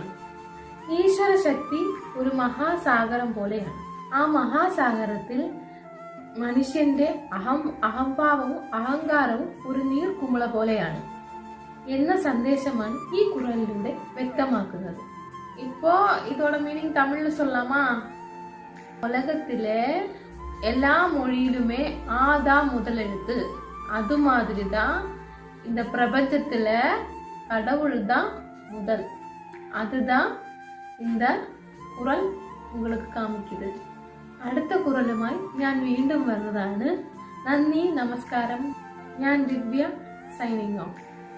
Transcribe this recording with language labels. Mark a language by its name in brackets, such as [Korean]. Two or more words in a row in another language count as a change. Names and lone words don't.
[Malayalam] ഈശ്വര ശക്തി ഒരു മഹാസാഗരം പോലെയാണ്. ആ മഹാസാഗരത്തിൽ മനുഷ്യന്റെ അഹംഭാവവും അഹങ്കാരവും ഒരു നീർക്കുമിള പോലെയാണ് എന്ന സന്ദേശമാണ് ഈ കുറലിലൂടെ വ്യക്തമാക്കുന്നത്. [Tamil] இப்போ இதோட மீனிங் தமிழ்ல சொல்லாமா? உலகத்திலே எல்லா மொழியிலுமே ஆதான் முதல் எழுத்து. அது மாதிரிதான் இந்த பிரபஞ்சத்துல கடவுள் தான் முதல். அதுதான் இந்த குறள் உங்களுக்கு കാണിക്കുന്നത്. [Malayalam] അടുത്ത കുറലുമായി ഞാൻ വീണ്ടും വരുന്നതാണ്. നന്ദി, നമസ്കാരം. ഞാൻ ദിവ്യ, [English] signing off.